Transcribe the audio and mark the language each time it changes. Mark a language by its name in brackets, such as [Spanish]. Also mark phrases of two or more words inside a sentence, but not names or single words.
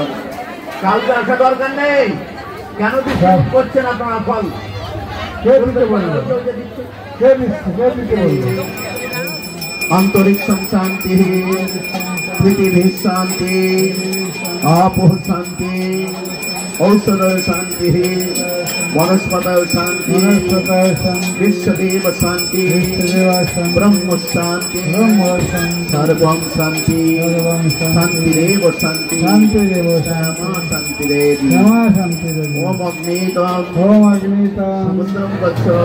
[Bangla] কাউকে আসা দরকার নেই। কেন বিশ্বাস করছেন আপনারা? [Sanskrit] ফল अंतरिक्षं शांति पृथिवी शांति आपो शांति औषध शांति वनस्पतय शांति विश्वदेव शांति ब्रह्म शांति सर्वं शांति शांतिरेव शांति क्षमा शांतिरेव ओम अग्नितम समुद्रं गच्छ।